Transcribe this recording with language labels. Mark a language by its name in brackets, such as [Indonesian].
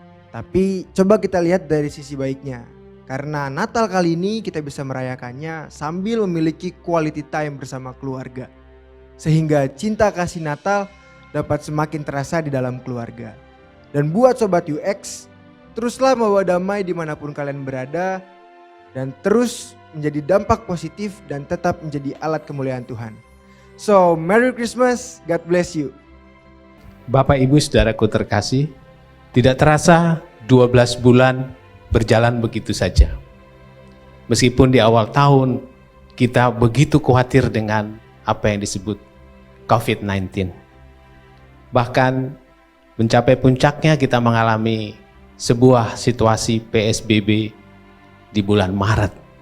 [Indonesian] Tapi coba kita lihat dari sisi baiknya. Karena Natal kali ini kita bisa merayakannya sambil memiliki quality time bersama keluarga. Sehingga cinta kasih Natal dapat semakin terasa di dalam keluarga. Dan buat Sobat UX, teruslah membawa damai dimanapun kalian berada. Dan terus menjadi dampak positif dan tetap menjadi alat kemuliaan Tuhan. [English] So, Merry Christmas, God bless you. [Indonesian] Bapak Ibu Saudaraku terkasih, tidak terasa 12 bulan berjalan begitu saja. Meskipun di awal tahun kita begitu khawatir dengan apa yang disebut COVID-19. Bahkan mencapai puncaknya kita mengalami sebuah situasi PSBB di bulan Maret.